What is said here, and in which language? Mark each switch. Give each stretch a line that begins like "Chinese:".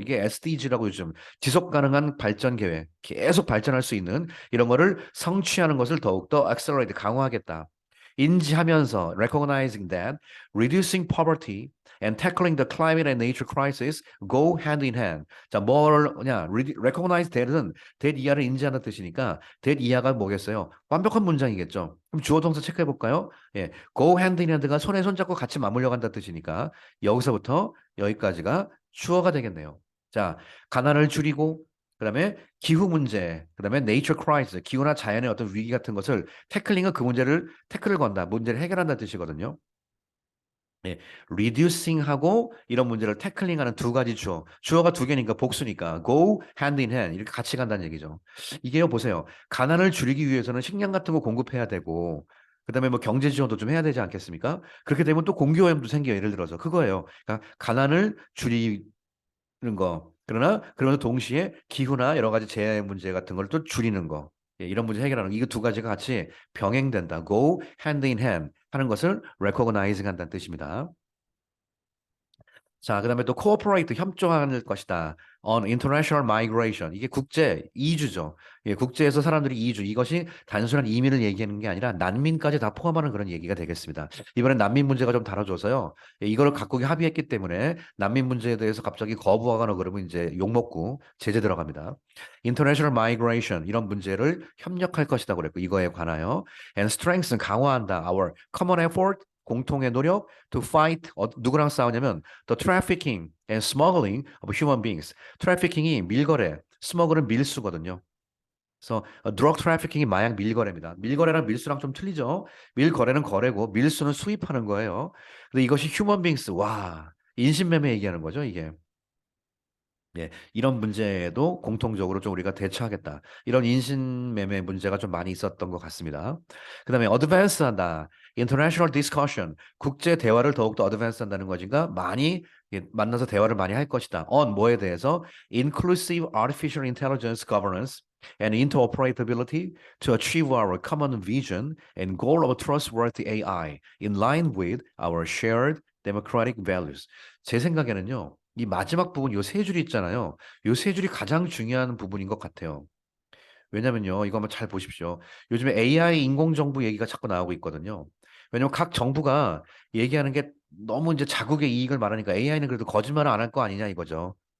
Korean: 이게 SDG라고 요즘 지속 가능한 발전 계획. 계속 발전할 수 있는 이런 거를 성취하는 것을 더욱더 accelerate 강화하겠다. 인지하면서
English: recognizing that reducing poverty and tackling the climate and nature crisis go hand in hand.
Korean: 자, 뭐냐? recognize that은 that 이하를 인지하는 뜻이니까 that 이하가 뭐겠어요? 완벽한 문장이겠죠. 그럼 주어 동사 체크해 볼까요? 예.
English: go hand in hand
Korean: 가 손에 손잡고 같이 맞물려 간다는 뜻이니까 여기서부터 여기까지가 주어가 되겠네요. 자, 가난을 줄이고 그다음에 기후 문제, 그다음에 nature crisis, 기후나 자연의 어떤 위기 같은 것을 태클링은 그 문제를 태클을 건다, 문제를 해결한다는 뜻이거든요. 예, reducing하고 이런 문제를 태클링하는 두 가지 주어. 주어가 두 개니까 복수니까
English: go hand in hand
Korean: 이렇게 같이 간다는 얘기죠. 이게요 보세요. 가난을 줄이기 위해서는 식량 같은 거 공급해야 되고 그다음에 뭐 경제 지원도 좀 해야 되지 않겠습니까? 그렇게 되면 또 공기오염도 생겨요. 예를 들어서 그거예요. 그러니까 가난을 줄이는 거. 그러나 그러면서 동시에 기후나 여러 가지 재해 문제 같은 걸 또 줄이는 거. 예, 이런 문제 해결하는 거. 이거 두 가지가 같이 병행된다. Go hand in hand 하는 것을 recognizing 한다는 뜻입니다. 자, 그다음에 또 cooperate 협조할 것이다.
English: On international migration
Korean: 이게 국제 이주죠. 예, 국제에서 사람들이 이주 이것이 단순한 이민을 얘기하는 게 아니라 난민까지 다 포함하는 그런 얘기가 되겠습니다. 이번엔 난민 문제가 좀 다뤄져서요. 예, 이거를 각국이 합의했기 때문에 난민 문제에 대해서 갑자기 거부하거나 그러면 이제 욕먹고 제재 들어갑니다. International migration 이런 문제를 협력할 것이다 그랬고 이거에 관하여 and strengthen 강화한다.
English: Our common effort
Korean: 공통의 노력
English: to fight
Korean: 누구랑 싸우냐면
English: the trafficking and smuggling of human beings.
Korean: 트래피킹이 밀거래, 스머글은 밀수거든요. 그래서 드럭 트래피킹이 마약 밀거래입니다. 밀거래랑 밀수랑 좀 틀리죠. 밀거래는 거래고 밀수는 수입하는 거예요. 근데 이것이 휴먼 빙스 와 인신매매 얘기하는 거죠, 이게. 예, 이런 문제에도 공통적으로 좀 우리가 대처하겠다. 이런 인신매매 문제가 좀 많이 있었던 것 같습니다. 그다음에 어드밴스 한다.
English: international discussion.
Korean: 국제 대화를 더욱더 어드밴스 한다는 것인가? 많이 만나서 대화를 많이 할 것이다. on 뭐에 대해서?
English: inclusive artificial intelligence governance and interoperability to achieve our common vision and goal of trustworthy AI in line with our shared democratic values.
Korean: 제 생각에는요. 이 마지막 부분 요 세 줄이 있잖아요. 요 세 줄이 가장 중요한 부분인 것 같아요. 왜냐면요. 이거 한번 잘 보십시오. 요즘에 AI 인공정부 얘기가 자꾸 나오고 있거든요. 왜냐면 각 정부가 얘기하는 게 너무 이제 자국의 이익을 말하니까 AI는 그래도 거짓말을 안 할 거 아니냐 이거죠.